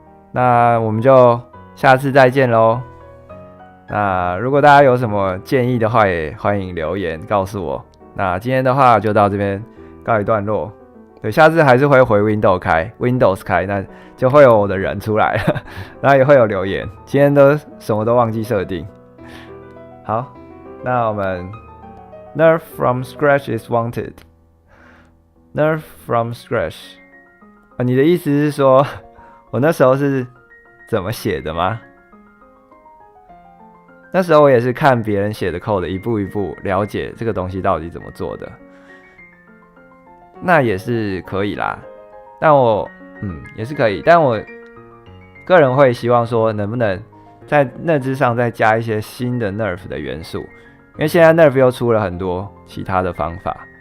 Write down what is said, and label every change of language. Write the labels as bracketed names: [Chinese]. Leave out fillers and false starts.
[Chinese] 那我们就下次再见咯。那如果大家有什么建议的话，也欢迎留言告诉我。那今天的话就到这边告一段落。对，下次还是会回 Windows 开，那就会有我的人出来了，然后也会有留言。今天都什么都忘记设定。好，那我们 [English] Nerf from scratch is wanted. Nerf from scratch. [Chinese] 你的意思是说我那时候是怎么写的吗？那时候我也是看别人写的 code， 一步一步了解这个东西到底怎么做的。那也是可以啦，但我也是可以，但我个人会希望说，能不能在那之上再加一些新的 Nerf 的元素，因为现在 Nerf 又出了很多其他的方法。